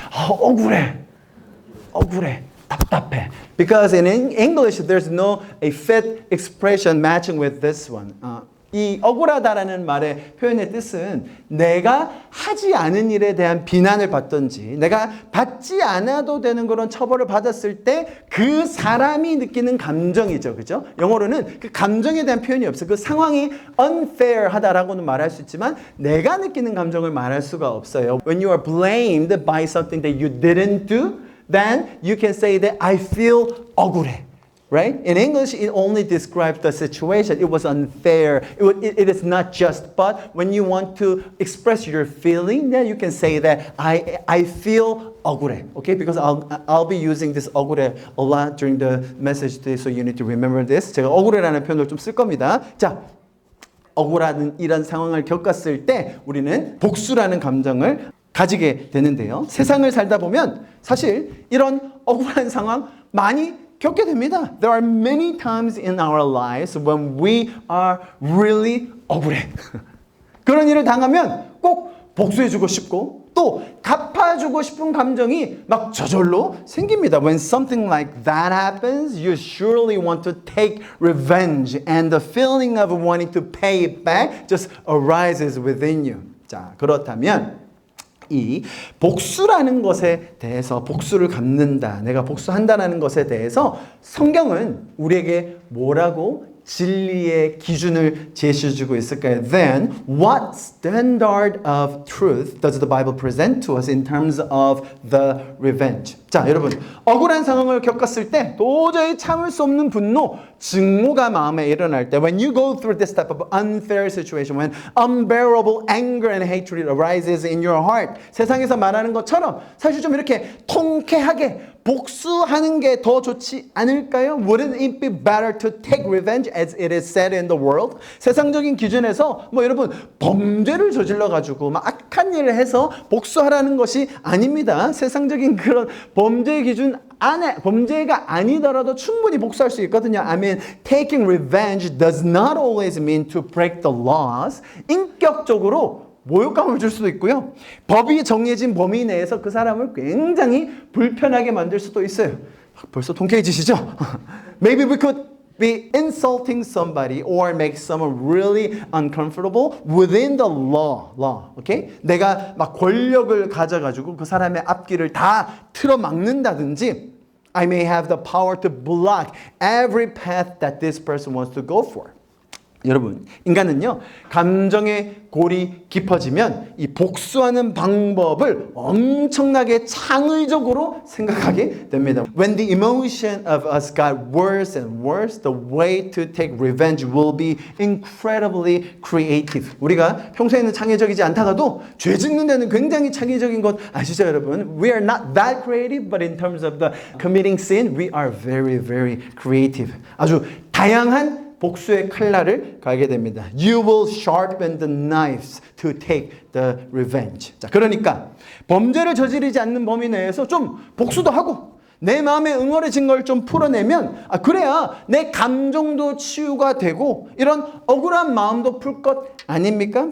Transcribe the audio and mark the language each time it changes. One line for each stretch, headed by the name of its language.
Korean: 억울해. 답답해.
English: Because in English there's no a fit expression matching with this one.
Korean: 이 억울하다라는 말의 표현의 뜻은 내가 하지 않은 일에 대한 비난을 받든지 내가 받지 않아도 되는 그런 처벌을 받았을 때 그 사람이 느끼는 감정이죠. 그죠? 영어로는 그 감정에 대한 표현이 없어요. 그 상황이 unfair하다라고는 말할 수 있지만 내가 느끼는 감정을 말할 수가 없어요.
English: When you are blamed by something that you didn't do, then you can say that I feel 억울해. Right? In English, it only describes the situation. It was unfair. It is not just. But when you want to express your feeling, then you can say that I feel 억울해. Okay? Because I'll be using this 억울해 a lot during the message today, so you need to remember this.
Korean: 제가 억울해라는 표현을 좀 쓸 겁니다. 자, 억울한 이런 상황을 겪었을 때 우리는 복수라는 감정을 가지게 되는데요. 세상을 살다 보면 사실 이런 억울한 상황 많이 겪게 됩니다.
English: There are many times in our lives when we are really 억울해.
Korean: 그런 일을 당하면 꼭 복수해주고 싶고 또 갚아주고 싶은 감정이 막 저절로 생깁니다.
English: When something like that happens, you surely want to take revenge and the feeling of wanting to pay it back just arises within you.
Korean: 자, 그렇다면 이 복수라는 것에 대해서 복수를 갚는다, 내가 복수한다라는 것에 대해서 성경은 우리에게 뭐라고 진리의 기준을 제시해주고 있을까요?
English: Then what standard of truth does the Bible present to us in terms of the revenge?
Korean: 자, 여러분, 억울한 상황을 겪었을 때 도저히 참을 수 없는 분노, 증오가 마음에 일어날 때
English: when you go through this type of unfair situation, when unbearable anger and hatred arises in your heart,
Korean: 세상에서 말하는 것처럼 사실 좀 이렇게 통쾌하게 복수하는 게 더 좋지 않을까요?
English: Wouldn't it be better to take revenge as it is said in the world?
Korean: 세상적인 기준에서 뭐 여러분 범죄를 저질러 가지고 막 악한 일을 해서 복수하라는 것이 아닙니다. 세상적인 그런 범죄 기준 안에 범죄가 아니더라도 충분히 복수할 수 있거든요.
English: I mean, taking revenge does not always mean to break the laws.
Korean: 인격적으로 모욕감을 줄 수도 있고요. 법이 정해진 범위 내에서 그 사람을 굉장히 불편하게 만들 수도 있어요. 벌써 통쾌해지시죠?
English: Maybe we could be insulting somebody or make someone really uncomfortable within the law. Okay?
Korean: 내가 막 권력을 가져가지고 그 사람의 앞길을 다 틀어막는다든지
English: I may have the power to block every path that this person wants to go for.
Korean: 여러분, 인간은요, 감정의 골이 깊어지면 이 복수하는 방법을 엄청나게 창의적으로 생각하게 됩니다.
English: When the emotion of us got worse and worse, the way to take revenge will be incredibly creative.
Korean: 우리가 평소에는 창의적이지 않다가도 죄 짓는 데는 굉장히 창의적인 것 아시죠, 여러분?
English: We are not that creative, but in terms of the committing sin, we are very, very creative.
Korean: 아주 다양한 복수의 칼날을 갈게 됩니다.
English: You will sharpen the knives to take the revenge.
Korean: 자, 그러니까 범죄를 저지르지 않는 범위 내에서 좀 복수도 하고 내 마음에 응어리진 걸 좀 풀어내면 그래야 내 감정도 치유가 되고 이런 억울한 마음도 풀 것 아닙니까?